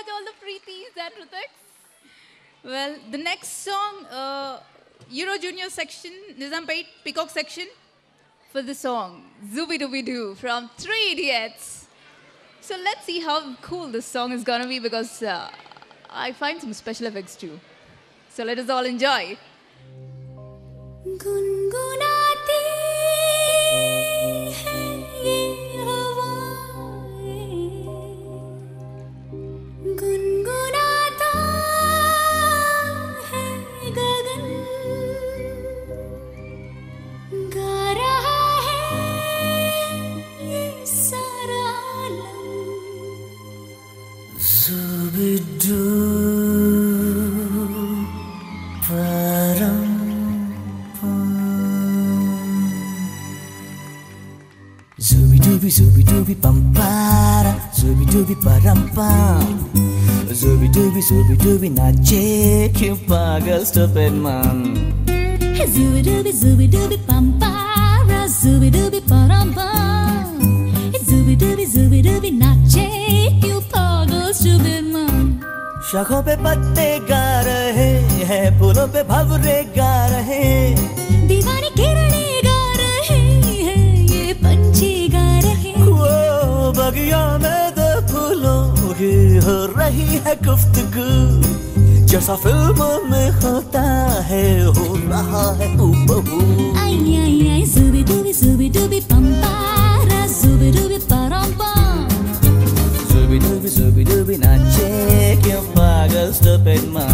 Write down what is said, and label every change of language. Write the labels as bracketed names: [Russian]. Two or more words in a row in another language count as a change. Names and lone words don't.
[English] the Preetis and Hritiks. Well, the next song, Euro Junior section, Nizampet Peacock section, for the song Zooby Dooby Doo from Three Idiots. So let's see how cool this song is gonna be because I find some special effects too. So let us all enjoy. [Hindi] गुनगुनाती हैं ये हवाएं, गुनगुनाता है गगन, गा रहा है ये सारा आलम। Zooby-Doo, Zooby dooby pam para, zooby dooby param pam, zooby dooby nache क्यों पागल [English] stupid man. [Hindi] Zooby dooby pam para, zooby dooby param pam, zooby dooby nache क्यों पागल [English] stupid man. [Hindi] शाखों पे पत्ते गा रहे हैं, फूलों पे भंवरे गा रहे, दीवानी किरणें गा रहे हैं, ये पंछी गा रहे, वो बगिया में दो फूलों की हो रही है गुफ्तगू, जैसा फिल्मों में होता है हो रहा है हूबहू. आई आई आई ज़ूबी डूबी पंपारा, ज़ूबी डूबी परम पम, ज़ूबी डूबी नाचे क्यों पागल [English] stupid man.